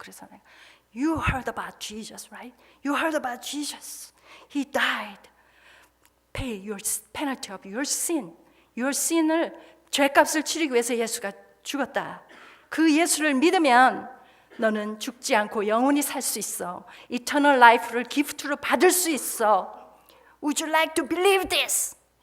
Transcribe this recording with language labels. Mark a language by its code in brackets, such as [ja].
[ko] 그래서 내가 [en] You heard about Jesus, right? You heard about Jesus. He died. Pay your penalty of your sin. [ko] Your sin을 죄값을 치르기 위해서 예수가 죽었다. 그 예수를 믿으면 너는 죽지 않고 영원히 살 수 있어. Eternal life를 기프트로 받을 수 있어. [en] Would you like to believe this?